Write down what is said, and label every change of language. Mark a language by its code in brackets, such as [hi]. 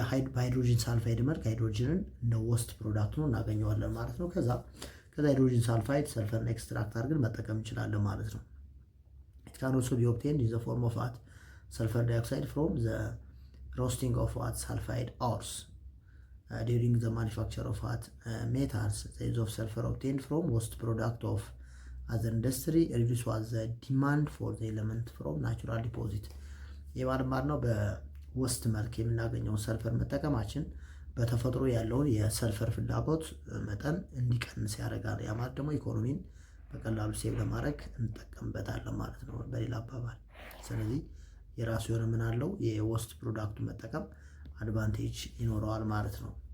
[am] በሃይድሮጅን ሳልፋይድ መልክ ሃይድሮጅንን እንደ ወስት ፕሮዳክት ነው እናገኘዋለን ማለት ነው። ከዛ ሃይድሮጅን ሳልፋይድ ሰልፈርን ኤክስትራክት አድርገን መጠቀም እንችላለን ማለት ነው። [en] ኢት ካን ኦልሶ ቢ ኦብቴንድ ኢን ዘ ፎርም ኦፍ ሰልፈር ዳይኦክሳይድ ፍሮም ዘ roasting of what sulfide ores. During the manufacture of what metals, the use of sulfur obtained from waste product of other industry reduce was the demand for the element from natural deposit. [am] የማርማር ነው በውስጥ መልክ የምናገኘው ሰልፈር መጠቀማችን በተፈጥሮ ያለውን የሰልፈር ፍላጎት መጠን እንዲቀንስ ያደርጋል። ያ ማለት ደግሞ ኢኮኖሚን በቀላሉ ሴቭ ለማድረግ እንጠቀምበታለን ማለት ነው በሌላ አባባል። ስለዚህ የራሱ የሆነ ምን አለው የወስት ፕሮዳክቱ መጠቀም አድቫንቴጅ ይኖረዋል ማለት ነው።